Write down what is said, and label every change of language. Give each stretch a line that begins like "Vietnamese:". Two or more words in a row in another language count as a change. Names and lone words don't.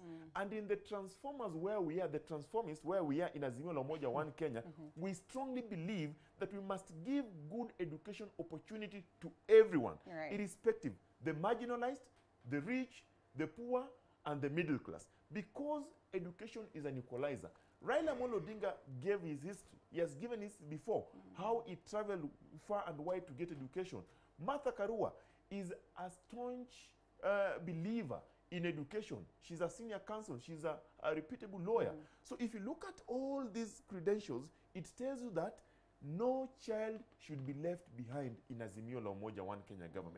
English: And in the transformers where we are, the transformists where we are in Azimio la Umoja One Kenya, we strongly believe that we must give good education opportunity to everyone, irrespective, the marginalized, the rich, the poor, and the middle class. Because education is an equalizer. Raila Amolo Odinga gave his history. He has given this before, how he traveled far and wide to get education. Martha Karua is a staunch believer in education. She's a senior counsel. She's a reputable lawyer. So if you look at all these credentials, it tells you that no child should be left behind in Azimio la Umoja One Kenya government.